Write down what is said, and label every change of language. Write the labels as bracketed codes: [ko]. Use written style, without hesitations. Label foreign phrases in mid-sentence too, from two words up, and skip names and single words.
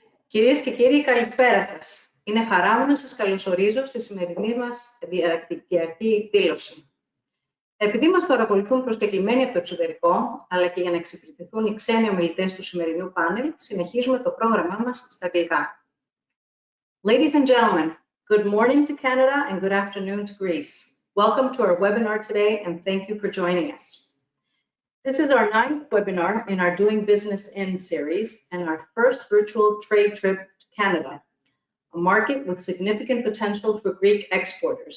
[el] Κυρίες και κύριοι, καλησπέρα σας. Είναι χαρά μου να σας καλωσορίζω στη σημερινή μας διαδικτυακή δήλωση. Επειδή μας παρακολουθούν προσκεκλημένοι από το εξωτερικό, αλλά και για να εξυπηρετηθούν οι ξένοι ομιλητές του σημερινού πάνελ, συνεχίζουμε το πρόγραμμά μας στα αγγλικά. [en] Ladies and gentlemen, good morning to Canada and good afternoon to Greece. Welcome to our webinar today and thank you for joining us. This is our 9th webinar in our Doing Business In series and our first virtual trade trip to Canada, a market with significant potential for Greek exporters.